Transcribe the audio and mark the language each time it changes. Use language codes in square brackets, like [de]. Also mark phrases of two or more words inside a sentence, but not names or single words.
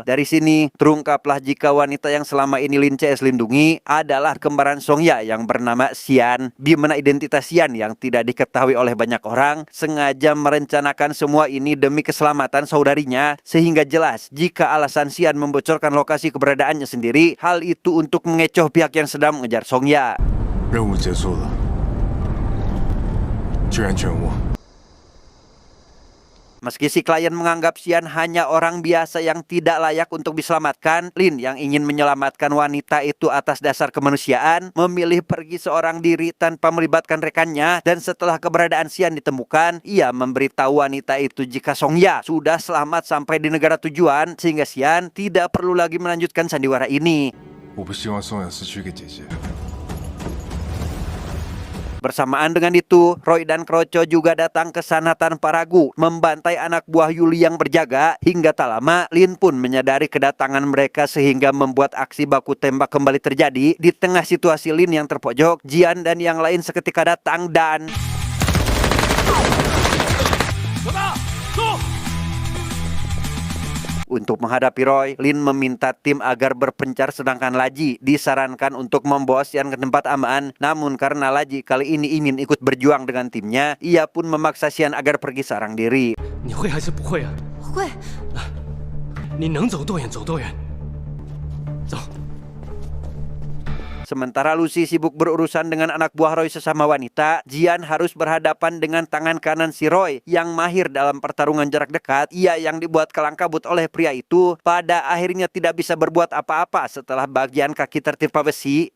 [id] Dari sini, terungkaplah jika wanita yang selama ini Lin CS lindungi adalah kembaran Song-ya yang bernama Xian, di mana identitas Xian Sian yang tidak diketahui oleh banyak orang sengaja merencanakan semua ini demi keselamatan saudarinya, sehingga jelas jika alasan Sian membocorkan lokasi keberadaannya sendiri, hal itu untuk mengecoh pihak yang sedang mengejar Songya. [zh] 任务结束了，救援全无。 [id] Meski si klien menganggap Sian hanya orang biasa yang tidak layak untuk diselamatkan, Lin yang ingin menyelamatkan wanita itu atas dasar kemanusiaan memilih pergi seorang diri tanpa melibatkan rekannya, dan setelah keberadaan Sian ditemukan, ia memberitahu wanita itu jika Songya sudah selamat sampai di negara tujuan, sehingga Sian tidak perlu lagi melanjutkan sandiwara ini. [zh] 我不希望宋雅失去一个姐姐。 [id] Bersamaan dengan itu, Roy dan Kroco juga datang ke sana tanpa ragu, membantai anak buah Yuli yang berjaga. Hingga tak lama, Lin pun menyadari kedatangan mereka sehingga membuat aksi baku tembak kembali terjadi. Di tengah situasi Lin yang terpojok, Jian dan yang lain seketika datang dan... Untuk menghadapi Roy, Lin meminta tim agar berpencar sedangkan Laji disarankan untuk membawa Sian ke tempat aman. Namun karena Laji kali ini ingin ikut berjuang dengan timnya, ia pun memaksa Sian agar pergi seorang diri. [zh] 你会还是不会啊？会，你能走多远走多远。走。 [id] Sementara Lucy sibuk berurusan dengan anak buah Roy sesama wanita, Jian harus berhadapan dengan tangan kanan si Roy yang mahir dalam pertarungan jarak dekat. Ia yang dibuat kelang kabut oleh pria itu pada akhirnya tidak bisa berbuat apa-apa setelah bagian kaki tertimpa besi.